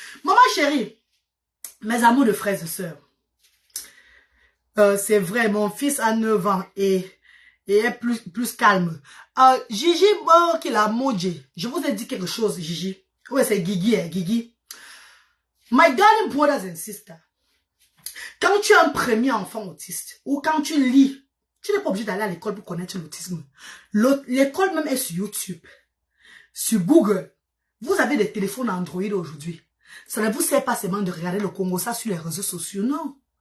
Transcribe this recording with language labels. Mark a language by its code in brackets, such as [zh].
[fr] Maman chérie, mes amours de frères et sœurs. C'est vrai, mon fils a 9 ans et est plus calme. Gigi, qui l'a maudit. Je vous ai dit quelque chose, Gigi. Oui, c'est Guigui, hein, Guigui. [en] My darling brothers and sisters. [fr] Quand tu es un premier enfant autiste, ou quand tu lis, tu n'es pas obligé d'aller à l'école pour connaître l'autisme. L'école même est sur YouTube, sur Google. Vous avez des téléphones Android aujourd'hui. Ça ne vous sert pas seulement de regarder le Congo, ça sur les réseaux sociaux, non.